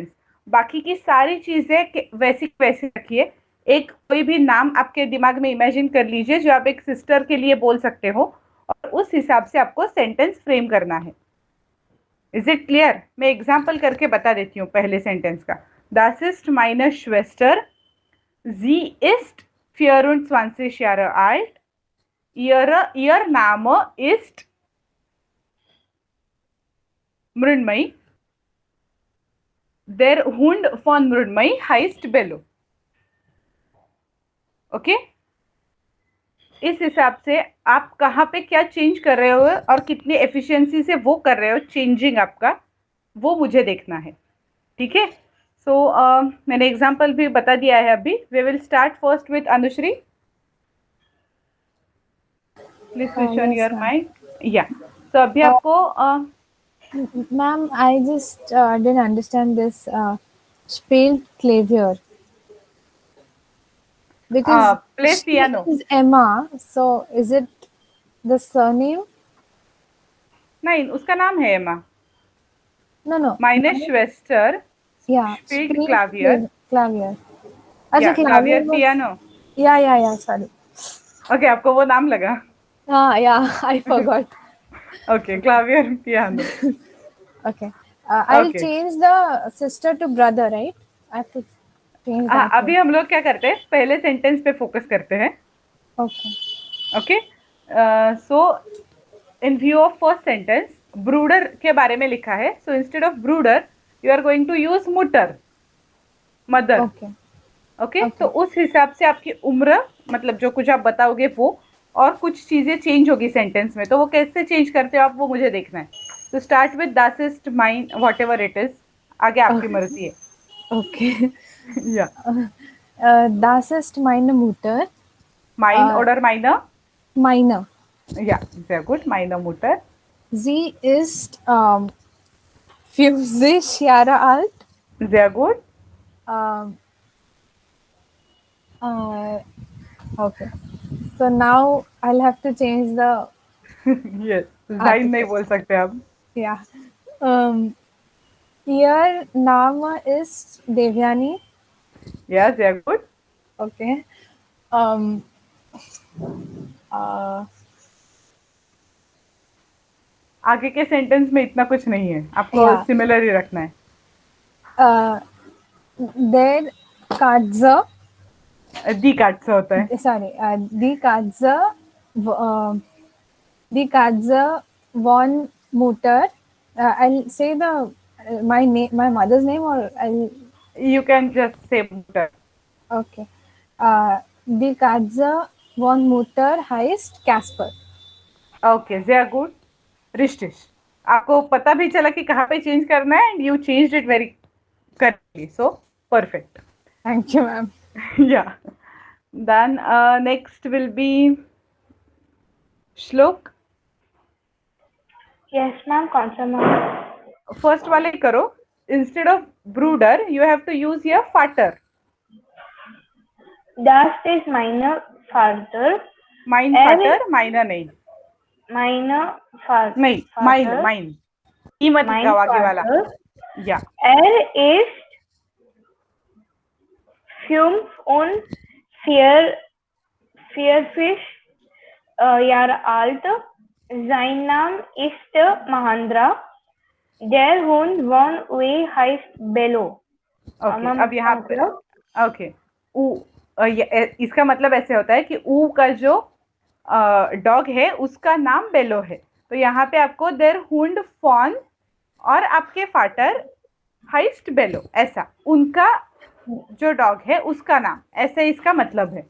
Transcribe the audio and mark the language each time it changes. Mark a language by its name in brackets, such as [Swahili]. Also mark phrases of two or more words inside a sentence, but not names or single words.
[Hindi] बाकी की सारी चीज़ें वैसी वैसी रखिए. एक कोई भी नाम आपके दिमाग में इमेजिन कर लीजिए जो आप एक सिस्टर के लिए बोल सकते हो और उस हिसाब से आपको सेंटेंस फ्रेम करना है. [English] Is it clear? [Hindi] मैं एग्जाम्पल करके बता देती हूँ पहले सेंटेंस का. [German] Das ist meine Schwester. Sie ist 24 Jahre alt. Ihr Name ist Mrunmai. Der Hund von Mrunmai heißt Bello. [Hindi] ओके. इस हिसाब से आप कहाँ पे क्या चेंज कर रहे हो और कितनी एफिशिएंसी से वो कर रहे हो चेंजिंग आपका, वो मुझे देखना है. ठीक है. सो मैंने एग्जांपल भी बता दिया है अभी. [English] We will start first with अनुश्री. Please switch on your mic. [Hindi] या सो अभी आपको [English] Ma'am, I just didn't understand this [German] spielt Klavier. [English] Because play she piano. is Emma, so is it the surname? [Hindi] नहीं, उसका नाम है एमा. [English] No. [German] Meine Schwester [English] Yeah. [German] spielt spielt Klavier. Klavier. [Hindi] या क्लावियर [German] was- [Hindi] पियानो. [English] Yeah. Sorry. [Hindi] ओके, आपको वो नाम लगा. [English] Yeah. I forgot. [Hindi] ओके, क्लावियर पियानो. [English] Okay. I'll Okay. change the sister to brother, right? I have to change [Hindi] हाँ, [English] that. [Hindi] अभी हम लोग क्या करते हैं, पहले सेंटेंस पे फोकस करते हैं. [English] Okay. [Hindi] ओके. [English] so in view of first sentence, [Hindi] ब्रूडर के बारे में लिखा है. [English] So instead of Bruder you are going to use Mutter, mother. Okay. [Hindi] ओके. [English] Okay. [Hindi] तो उस हिसाब से आपकी उम्र, मतलब जो कुछ आप बताओगे वो, और कुछ चीजें चेंज होगी सेंटेंस में. तो वो कैसे चेंज करते हो आप, वो मुझे देखना है. [English] तो start with [German] das ist mein [English] whatever it is. [Hindi] आगे आपकी मर्जी है. [English] Okay. [Hindi] या [German] Das ist meine Mutter. mein oder meine. Meine. Ja, sehr gut. Meine Mutter. Sie ist 50 Jahre alt. Sehr gut. [English] Um, okay. So now I'll have to change the Yes. [Hindi] Sein नहीं बोल सकते आप. [German] yeah. Ihr Name ist Devyani. Ja, sehr gut. [English] Okay. [Hindi] आगे के सेंटेंस में इतना कुछ नहीं है, आपको [English] Yeah. [Hindi] सिमिलर ही रखना है. [German] Der Katze. die Katze [Hindi] होता है. [German] Sorry. Die Katze. Die Katze von Mutter. [English] I'll say the my name, my mother's name, or I'll. You can just say Mutter. Okay. [German] Die Katze von Mutter heißt Casper. Okay, sehr gut. Richtig. [Hindi] आपको पता भी चला कि कहाँ पे चेंज करना है, [English] and you changed it very correctly. So perfect. Thank you, ma'am. Yeah. Then next will be Shlok. Yes, ma'am. [Hindi] कौन सा ma'am? First वाले करो. [English] Instead of brooder, you have to use here Vater. [German] Das ist meine Vater. Mein Vater, meiner नहीं. Meine Vater. [Hindi] नहीं, mine. ई मत [German] Mein [Hindi] लिखाओ आगे वाला. [German] Vater. [English] Yeah. [German] ist 45 Jahre alt. Sein Name ist Mahendra. Der Hund von Ue heißt Bello. [Hindi] Okay, अब यहाँ पे ओके. इसका मतलब ऐसे होता है कि ऊ का जो डॉग है उसका नाम बेलो है. तो यहाँ पे आपको [German] der Hund von [Hindi] और आपके फाटर हाइस्ट बेलो, ऐसा उनका जो डॉग है उसका नाम, ऐसे इसका मतलब है.